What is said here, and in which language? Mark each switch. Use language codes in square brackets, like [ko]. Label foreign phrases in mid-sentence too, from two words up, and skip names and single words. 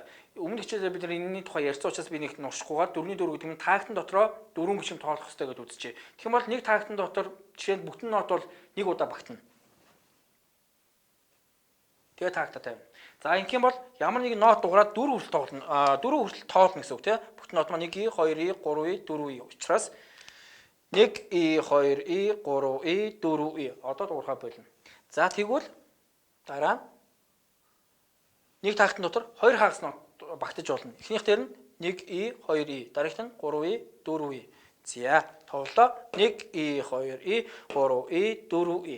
[mn] Өмнөх хичээлээр бид нар энэний тухай ярьсан учраас би нэгт нуршихгүйгээр 4-4 гэдэг нь таагтан дотроо 4 гишүүн тоолох хэрэгтэй гэж үзчихье. Тэгэх юм бол нэг таагтан дотор жишээ нь бүтэн нот бол нэг удаа багтана. Тэгээ таагтаа тавина. За ингэх юм бол ямар нэгэн нот дуурайд 4 хүртэл тоглоно. 4 хүртэл тоолно гэсэн үг тийм. Бүтэн нот маань 1 E, 2 E, 3 E, 4 E учраас 1 E, 2 E, 3 E, 4 E одоо дуурхай болно. За тэгвэл дараа нэг таагтан дотор 2 хагас нот багтаж болно. Эхнийх дээр нь 1 E, 2 E, дараагт нь 3 E, 4 E. За тоглолоо 1 E, 2 E, 3 E, 4 E.